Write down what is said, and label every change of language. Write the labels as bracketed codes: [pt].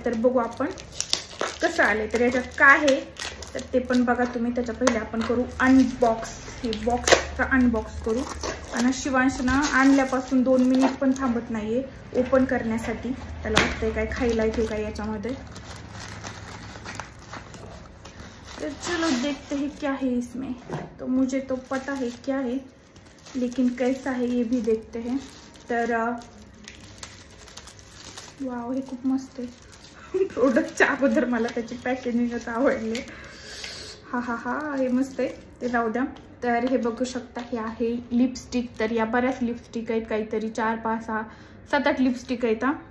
[mr] तर बघू आपण कसं आले, तर याच्यात काय आहे तर ते पण बघा तुम्ही। त्याच्या पहिले आपण करू अनबॉक्स, हे बॉक्स अनबॉक्स करू। आणि शिवांशना आणल्यापासून 2 मिनिट पण थांबत नाहीये ओपन करण्यासाठी, त्याला वाटतंय काय खायला येते काय याच्यामध्ये। [hi] तो चलो देखते हैं क्या है इसमें। तो मुझे तो पता है क्या है, लेकिन कैसा है ये भी देखते हैं। [mr] तर वाव, हे खूप मस्त आहे। प्रोडक्टच्या अगोदर मला त्याची पॅकेजिंगच आवडले। हा हा हा, हे मस्त आहे, ते राहू द्या। तर हे बघू शकता, हे आहे लिपस्टिक। तर या बऱ्याच लिपस्टिक आहेत, काहीतरी 4, 5, 6, 7, 8 लिपस्टिक आहेत।